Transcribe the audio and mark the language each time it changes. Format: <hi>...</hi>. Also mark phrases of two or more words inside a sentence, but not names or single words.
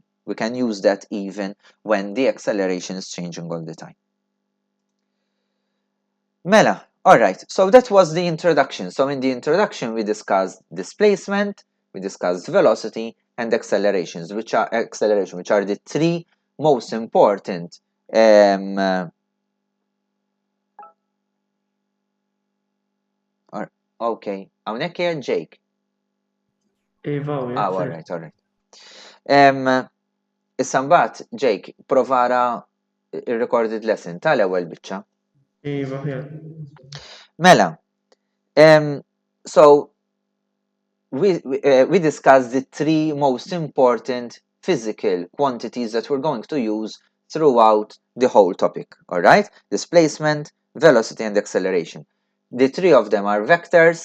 <en>We can use that even when the acceleration is changing all the time. Mela, alright, so that was the introduction. So in the introduction we discussed displacement, we discussed velocity and accelerations, which are the three most important okay,</en> <mt>hawnhekk hija Jake.</mt> <en>Alright.</en> <mt>Issa mbagħad Jake, provara il-</mt> <en>recorded lesson</en> <mt>tal-ewwel biċċa. Mela,</mt> <en>so we discussed the three most important physical quantities that we're going to use throughout the whole topic, alright? Displacement, velocity and acceleration. The three of them are vectors.</en>